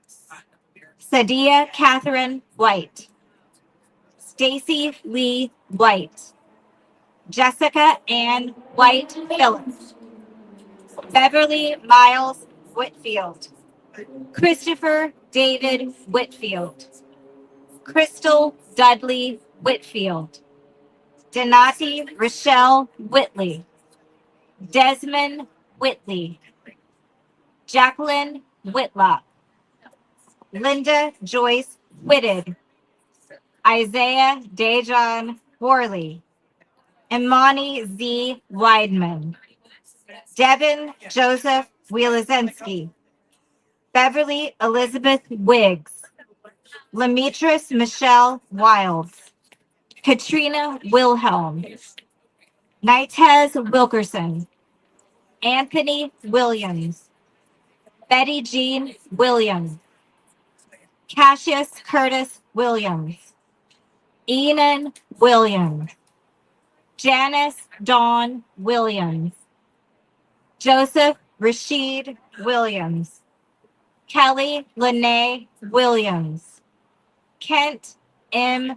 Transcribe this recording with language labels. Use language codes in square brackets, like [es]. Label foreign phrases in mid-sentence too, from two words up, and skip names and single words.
[en] Sadia Catherine White, Stacy Lee White, Jessica Ann White Phillips, Beverly Miles Whitfield, Christopher David Whitfield, Crystal Dudley Whitfield, Donati Rochelle Whitley, Desmond Whitley, Jacqueline Whitlock, Linda Joyce Whitted, Isaiah Dejan Worley, Imani Z. Weidman, Devin Joseph Wielazensky, Beverly Elizabeth Wiggs, Lemetris Michelle Wilds, Katrina Wilhelm, Nitez Wilkerson, Anthony Williams, Betty Jean Williams, Cassius Curtis Williams, Enan Williams, Janice Dawn Williams, Joseph Rashid Williams, Kelly Lene Williams, Kent M.